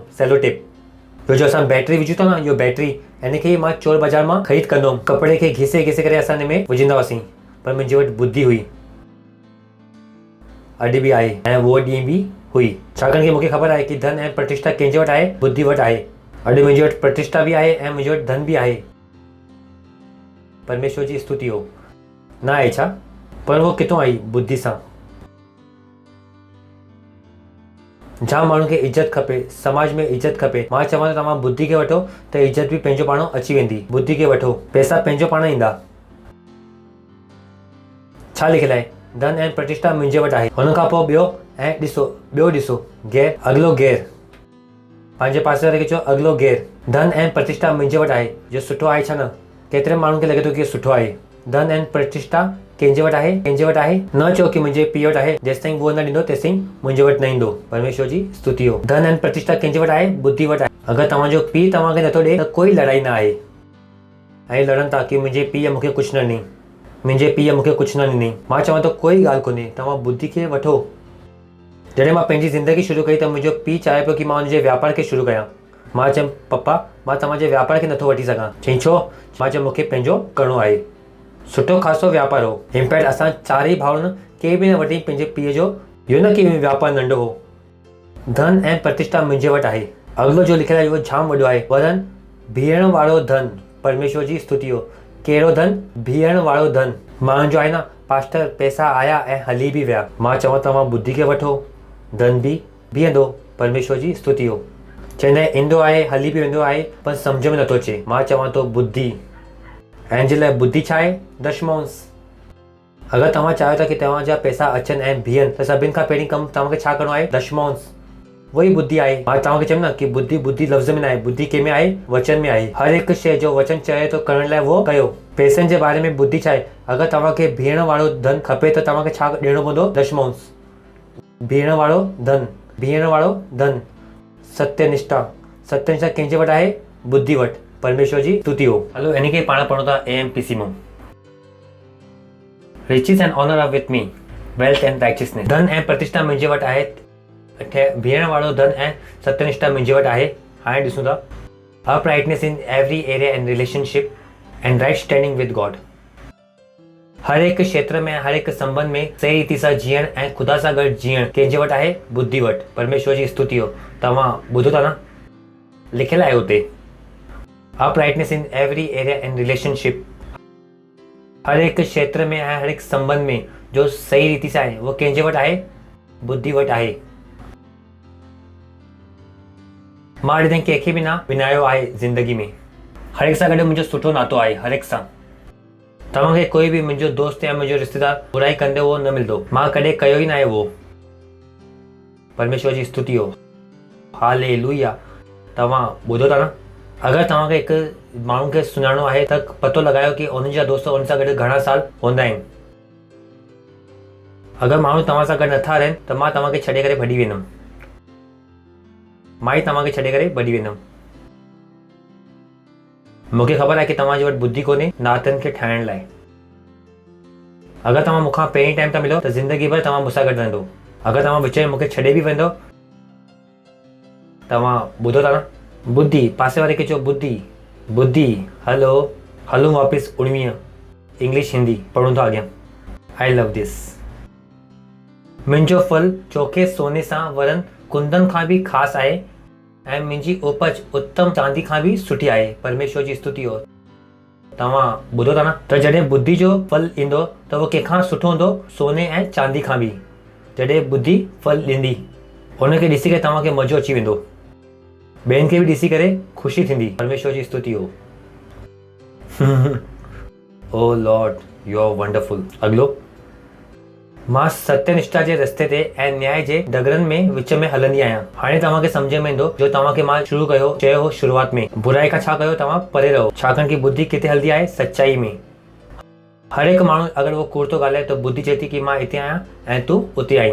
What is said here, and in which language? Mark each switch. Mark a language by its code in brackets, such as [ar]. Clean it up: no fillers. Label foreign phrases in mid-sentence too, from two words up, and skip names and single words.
[sd] सेलो टेप जो असां बैटरी विझूं था न, इहो बैटरी इनखे मां चोर बाज़ार मां ख़रीद कंदो हुउमि। कपिड़े खे घिसे करे असां हिन में विझंदा हुआसीं। पर मुंहिंजे वटि बुद्धि हुई। अॼु बि आहे ऐं उहो ॾींहुं बि हुई। छाकाणि कि मूंखे ख़बर आहे कि धन ऐं प्रतिष्ठा कंहिंजे वटि आहे? बुद्धि वटि आहे। अॼु मुंहिंजे वटि प्रतिष्ठा बि आहे ऐं मुंहिंजे वटि धन बि आहे। परमेश्वर जी स्तुति हो। न आहे छा? पर उहो किथां आई? बुद्धि सां। जाम माण्हुनि खे इज़त खपे, समाज में इज़त खपे। मां चवां थो तव्हां बुद्धि खे वठो त इज़त बि पंहिंजो पाण अची वेंदी। बुद्धि खे वठो, पैसा पंहिंजो पाण ईंदा। छा लिखियलु आहे? धन ऐं प्रतिष्ठा मुंहिंजे वटि आहे। हुन खां पोइ ॿियो ॾिसो गैर। अॻिलो गैर। पंहिंजे पासे वारे खे चओ अॻिलो गैर। धन ऐं प्रतिष्ठा मुंहिंजे वटि आहे। जो सुठो आहे छा न? केतिरे माण्हुनि खे लॻे थो कि सुठो आहे। धन ऐं प्रतिष्ठा कंहिंजे वटि आहे? कंहिंजे वटि आहे? न चओ कि मुंहिंजे पीउ वटि आहे। जेसिताईं उहो न ॾींदो तेसिताईं मुंहिंजे वटि न ईंदो। परमेश्वर जी स्तुति हो। धन ऐं प्रतिष्ठा कंहिंजे वटि आहे? बुद्धि वटि आहे। अगरि तव्हांजो पीउ तव्हांखे नथो ॾे त कोई लड़ाई न आहे। ऐं लड़नि था कि मुंहिंजे पीउ मूंखे कुझु न ॾिनई, मुंहिंजे पीउ मूंखे कुझु न ॾिनई। मां चवां थो कोई ॻाल्हि कोन्हे, तव्हां बुद्धि खे वठो। जॾहिं मां पंहिंजी ज़िंदगी शुरू कई त मुंहिंजो पीउ चाहे पियो कि मां हुनजे वापार खे शुरू कयां। मां चयुमि पप्पा मां तव्हांजे वापार खे नथो वठी सघां। चई छो? मां चयो मूंखे पंहिंजो करिणो आहे। सुठो ख़ासो वापार हो। इम्पैक्ट असां चारई भाउरनि के बि न वठी पंहिंजे पीउ जो। इहो न कि वापार नंढो हो। धन ऐं प्रतिष्ठा मुंहिंजे वटि आहे। अॻिलो जो लिखियलु आहे उहो जाम वॾो आहे। वरन बीहण वारो धन। परमेश्वर जी स्तुति हो। कहिड़ो धन? बीहण वारो धन। माण्हुनि जो आहे न पास्टर पैसा आया ऐं हली बि विया। मां चवां तव्हां बुद्धि खे वठो, धन बि बीहंदो। परमेश्वर जी स्तुति हो। चवंदा ईंदो आहे हली बि वेंदो आहे पर सम्झ में नथो अचे। मां चवां थो बुद्धि। ऐं जे लाइ बुद्धि छा आहे? दशमांश। अगरि तव्हां चाहियो था कि तव्हांजा पैसा अचनि ऐं बीहनि त सभिनि खां पहिरीं कमु तव्हांखे छा करिणो आहे? दशमांश। उहा ई बुद्धि आहे। मां तव्हांखे चयुमि न कि बुद्धि लफ़्ज़ में न आहे। बुद्धि कंहिंमें आहे? वचन में आहे। हर हिकु शइ जो वचन चए थो करण लाइ उहो कयो। पैसनि जे बारे में बुद्धि छा आहे? अगरि तव्हांखे बीहण वारो धन खपे त तव्हांखे छा ॾियणो पवंदो? दशमांश। बीहण वारो धन, बीहण वारो धन। सत्यनिष्ठा। सत्यनिष्ठा कंहिंजे वटि आहे? बुद्धि वटि। परमेश्वर जी स्तुति हो। हलो इन खे पाण पढ़ूं था AMPC मां। [en] riches and honor are with me, wealth and righteousness. [sd] धन ऐं प्रतिष्ठा मुंहिंजे वटि आहे। बीहण वारो धन ऐं सत्यनिष्ठा मुंहिंजे वटि आहे। हाणे ॾिसूं था [en] uprightness in every area and relationship and right standing with God. [sd] हर हिकु क्षेत्र में, हर हिकु संबंध में सही रीति सां जीअण ऐं ख़ुदा सां गॾु जीअण कंहिंजे वटि आहे? बुद्धि वटि। परमेश्वर जी स्तुति हो। तव्हां ॿुधो था न? लिखियलु आहे हुते [en] uprightness in every area and relationship. [sd] हर हिकु क्षेत्र में ऐं हर हिकु संबंध में जो सही रीति सां आहे उहो कंहिंजे वटि आहे? बुद्धि वटि आहे। मां अॼु ताईं कंहिंखे बि न विञायो आहे ज़िंदगी में। हर हिकु सां गॾु मुंहिंजो सुठो नातो आहे। हर हिकु सां। तव्हांखे कोई बि मुंहिंजो दोस्त या मुंहिंजो रिश्तेदार बुराई कंदे उहो न मिलंदो। मां कॾहिं कयो ई न आहे उहो। परमेश्वर जी स्तुति हो। हालेलुया। तव्हां ॿुधो था न? अगरि तव्हांखे हिकु माण्हू खे सुञाणो आहे त पतो लॻायो कि उन्हनि जा दोस्त उन सां गॾु घणा साल हूंदा आहिनि। अगरि माण्हू तव्हां सां गॾु नथा रहनि त मां तव्हांखे छॾे करे भॼी वेंदुमि। मां ई तव्हांखे छॾे करे भॼी वेंदुमि। मूंखे ख़बर आहे कि तव्हांजे वटि बुद्धि कोन्हे नातनि खे ठाहिण लाइ। अगरि तव्हां मूंखां पहिरीं टाइम था मिलो त ज़िंदगी भर तव्हां मूंसां गॾु रहंदो। अगरि तव्हां विच में मूंखे छॾे बि वेंदो तव्हां ॿुधो था न? बुद्धि पासे वारे खे चओ बुद्धि बुद्धि। हलो हलूं वापसि 19 इंग्लिश हिंदी पढ़ूं था अॻियां। [en] I love this. [sd] मुंहिंजो फल चोखे सोने सां वरन कुंदन खां बि ख़ासि आहे ऐं मुंहिंजी उपज उत्तम चांदी खां बि सुठी आहे। परमेश्वर जी स्तुति हो। तव्हां ॿुधो था न? त जॾहिं बुद्धि जो फल ईंदो त उहो कंहिंखां सुठो हूंदो सोने ऐं चांदी खां बि। जॾहिं बुद्धि फल ॾींदी उनखे ॾिसी करे तव्हांखे मज़ो अची वेंदो, ॿियनि खे बि ॾिसी करे ख़ुशी थींदी। परमेश्वर जी स्तुति हो। [en] O Lord you are wonderful. [sd] अॻिलो, मां सत्यनिष्ठा जे रस्ते ते ऐं न्याय जे डगरनि में विच में हलंदी आहियां। हाणे तव्हांखे सम्झ में ईंदो जो तव्हांखे मां शुरू कयो चयो हो शुरूआत में, बुराई खां छा कयो? तव्हां परे रहो। छाकाणि कि बुद्धि किथे हलंदी आहे? सच्चाई में। हर हिकु माण्हू अगरि उहो कूड़ थो ॻाल्हाए त बुद्धि चए थी कि मां हिते आहियां ऐं तूं उते आहीं।